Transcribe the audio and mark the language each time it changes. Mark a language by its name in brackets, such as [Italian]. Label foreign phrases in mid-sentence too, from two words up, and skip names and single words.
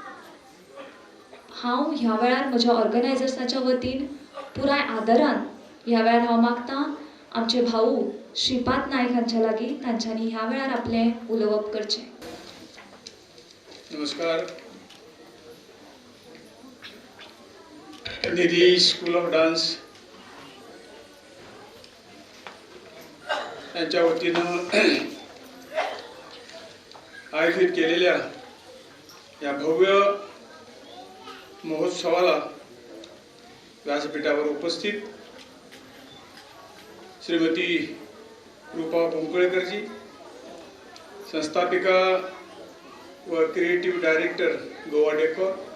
[Konkani] हांव ह्या वेळार म्हज्या ऑर्गनायजर्साच्या वतीन पुराय आदरान ह्या वेळार हांव मागतां आमचे भाऊ श्रीपाद नायक हांच्या लागीं तांच्यांनी ह्या वेळार आपलें उलोवप करचें। [Marathi] नमस्कार। निधी स्कूल ऑफ डान्स यांच्या वतीनं आयोजित केलेल्या या भव्य महोत्सवाला व्यासपीठावर उपस्थित श्रीमती रूपा कुंकळकरजी, संस्थापिका व [English] creative director [Marathi] गोवा डेकोर,